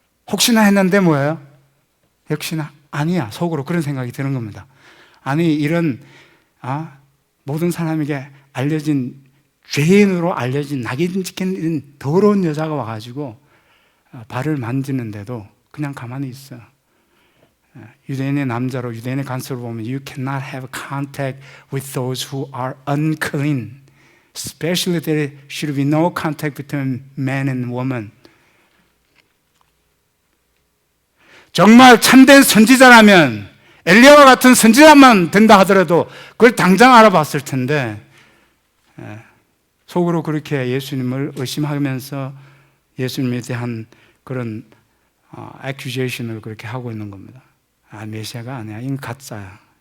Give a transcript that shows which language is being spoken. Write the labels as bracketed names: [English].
[Korean] 혹시나 했는데 뭐예요? 역시나 아니야. 속으로 그런 생각이 드는 겁니다. 아니 이런 모든 사람에게 알려진 죄인으로 알려진 낙인 찍힌 더러운 여자가 와가지고 발을 만지는데도 그냥 가만히 있어. 유대인의 남자로 유대인의 관습을 보면 [English] You cannot have contact with those who are unclean. Especially there should be no contact between man and woman. [Korean] 정말 참된 선지자라면 엘리야와 같은 선지자만 된다 하더라도 그걸 당장 알아봤을 텐데 속으로 그렇게 예수님을 의심하면서 예수님에 대한 그런 accusation을 그렇게 하고 있는 겁니다. 메시아가 아니야. 이건 가짜야.